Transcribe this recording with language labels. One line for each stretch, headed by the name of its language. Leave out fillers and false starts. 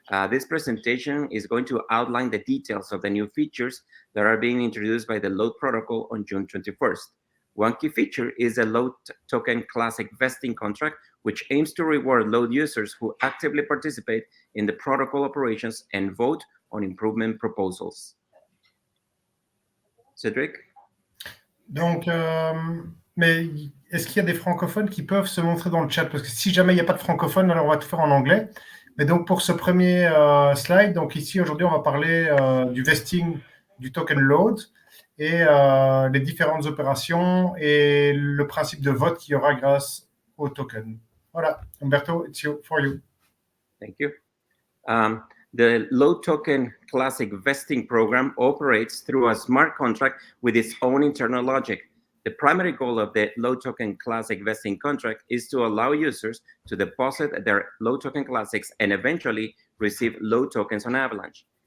English: This presentation is going to outline the details of the new features that are being introduced by the LODE protocol on June 21st. One key feature is the LODE token classic vesting contract, which aims to reward LODE users who actively participate in the protocol operations and vote on improvement proposals. Cedric?
French: Donc, mais est-ce qu'il y a des francophones qui peuvent se montrer dans le chat? Parce que si jamais il n'y a pas de francophones, alors on va tout faire en anglais. Mais donc, pour ce premier slide, donc ici, aujourd'hui, on va parler du vesting du token LODE et les différentes opérations et le principe de vote qu'il y aura grâce au token. Voilà, Humberto,
English: it's for you. Thank you. The LODE token classic vesting program operates through a smart contract with its own internal logic. The primary goal of the LODE token classic vesting contract is to allow users to deposit their LODE token classics and eventually receive LODE tokens on Avalanche.